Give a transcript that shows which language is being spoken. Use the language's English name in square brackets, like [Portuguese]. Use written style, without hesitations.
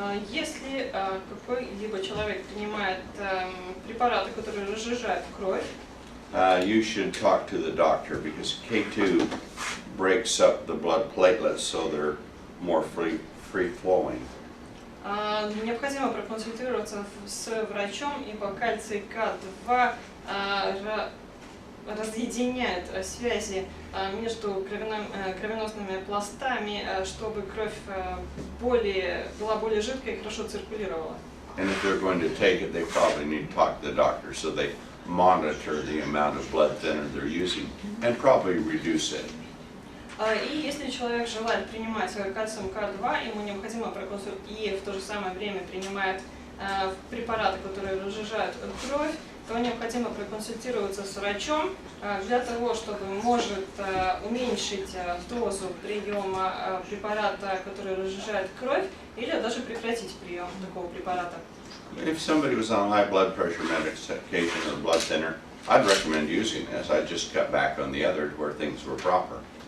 [Russian] Если какой-либо человек принимает препараты, которые разжижают кровь, [English] you should talk to the doctor because K2 breaks up the blood platelets so they're more free flowing. [Russian] необходимо проконсультироваться с врачом, ибо кальций К2 разъединяет связи между кровеносными пластами, чтобы кровь была более жидкой и хорошо циркулировала. [English] And if they're going to take it, they probably need to talk to the doctor so they monitor the amount of blood thinner they're using and probably reduce it. [Russian] И если человек желает принимать кальциум К2, ему необходимо и в то же самое время принимает препараты, которые разжижают кровь, то необходимо проконсультироваться с врачом для того, чтобы может уменьшить дозу приема препарата, который разжижает кровь, или даже прекратить прием такого препарата. [English] If somebody was on high blood pressure medication or blood thinner, I'd recommend using this. I'd just cut back on the others where things were proper.